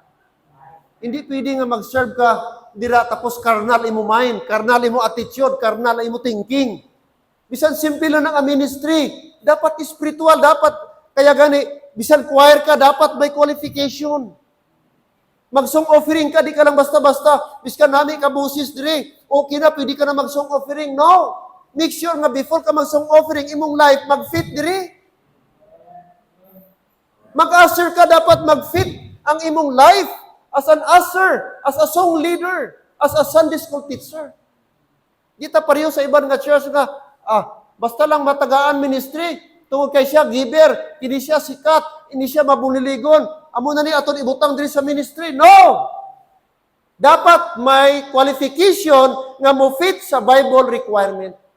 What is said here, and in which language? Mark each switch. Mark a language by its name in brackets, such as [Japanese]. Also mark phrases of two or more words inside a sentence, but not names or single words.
[Hiligaynon] Hindi pwede nga mag-serve ka, dira tapos carnal imo mind, carnal imo attitude, carnal imo thinking. Bisan simple lang ang ministry, dapat spiritual, dapat, kaya gani, bisan choir ka, dapat may qualification. Mag- [English] song offering [Hiligaynon] ka, di ka lang basta-basta, biskan nami ka busis dire, okay na, pwede ka na mag- [English] song offering. [Hiligaynon] No! Make sure nga before ka mag- [English] song offering, [Hiligaynon] imong life, mag-fit dire. Mag-usher ka, dapat mag-fit ang imong life [English] as an usher, as a song leader, as a Sunday school teacher. [Hiligaynon] Kita pareho sa ibang nga church nga, basta lang matagaan ministry, tungod kay siya giver, hindi siya sikat, hindi siya mabuliligon, amo na ni aton ibutang diri sa ministry. No! Dapat may qualification nga mo fit sa [English] Bible requirement.